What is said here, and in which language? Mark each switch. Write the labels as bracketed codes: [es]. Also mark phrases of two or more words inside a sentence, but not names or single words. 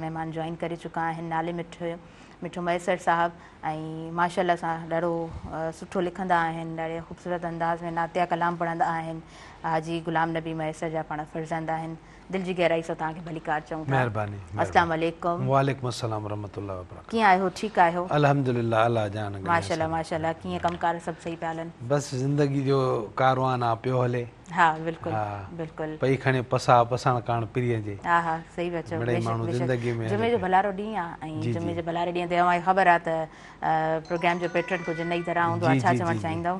[sd] महिमान जॉइन करे चुका आहिनि नाले मिठो मैसर साहब ऐं माशाल्लाह सां ॾाढो सुठो लिखंदा आहिनि ॾाढे ख़ूबसूरत अंदाज़ में नातिया कलाम पढ़ंदा आहिनि हाजी गुलाम नबी मैसर जा पाण फर्ज़ंद आहिनि दिलि जी गहराई सां तव्हांखे भलीकार चऊं था महिरबानी [ar] السلام عليكم وعليكم السلام ورحمة الله وبركاته [sd] कीअं आहियो ठीकु आहियो अल्हम्दुलिल्लाह अल्लाह जान माशाल्लाह माशाल्लाह कीअं कमकार सभु सही पिया हलनि बस ज़िंदगी जो कारवान आहे पियो हले हा बिल्कुलु बिल्कुलु पई खणे पसाण कान पिरीअ जे हा हा सही पिया चओ मिड़ेई माण्हू ज़िंदगी में जुमे जो भलारो ॾींहुं आहे ऐं जुमे जे भलारे ॾींहं ते तव्हांखे ख़बर आहे त प्रोग्राम जो पैटर्न कुझु नई तरह हूंदो आहे छा चवणु चाहींदव